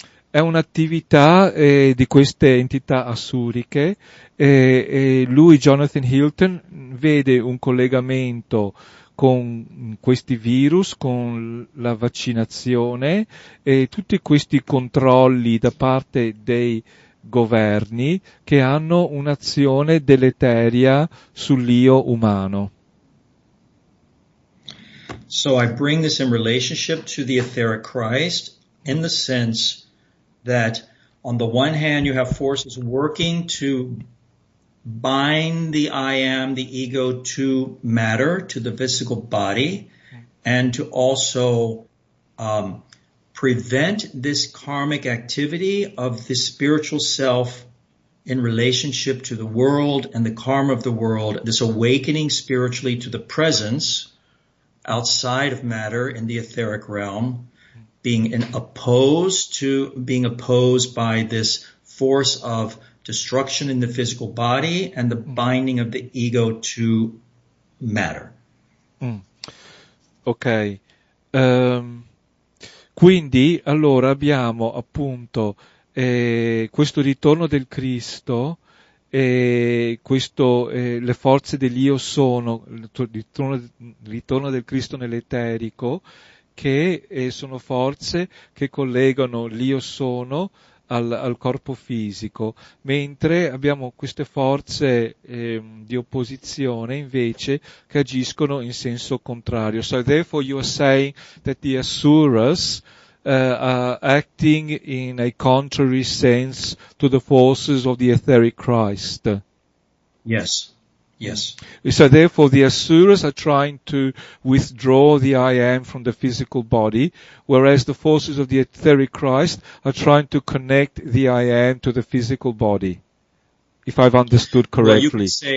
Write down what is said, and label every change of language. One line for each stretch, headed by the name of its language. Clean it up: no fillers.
Italian: è un'attività di queste entità assuriche lui, Jonathan Hilton, vede un collegamento con questi virus, con la vaccinazione e tutti questi controlli da parte dei governi che hanno un'azione deleteria sull'io umano.
English: So I bring this in relationship to the etheric Christ in the sense that on the one hand you have forces working to bind the I am, the ego, to matter, to the physical body, and to also prevent this karmic activity of the spiritual self in relationship to the world and the karma of the world, this awakening spiritually to the presence outside of matter in the etheric realm, being opposed by this force of destruction in the physical body and the binding of the ego to matter. Ok.
Italian: Quindi, allora abbiamo appunto questo ritorno del Cristo, le forze dell'Io sono, il ritorno del Cristo nell'eterico, che sono forze che collegano l'Io sono al corpo fisico, mentre abbiamo queste forze di opposizione invece che agiscono in senso contrario.
English: So therefore you are saying that the Asuras are acting in a contrary sense to the forces of the etheric Christ. Yes. Yes. So therefore the asuras are trying to withdraw the I am from the physical body, whereas the forces of the etheric Christ are trying to connect the I am to the physical body, if I've understood correctly.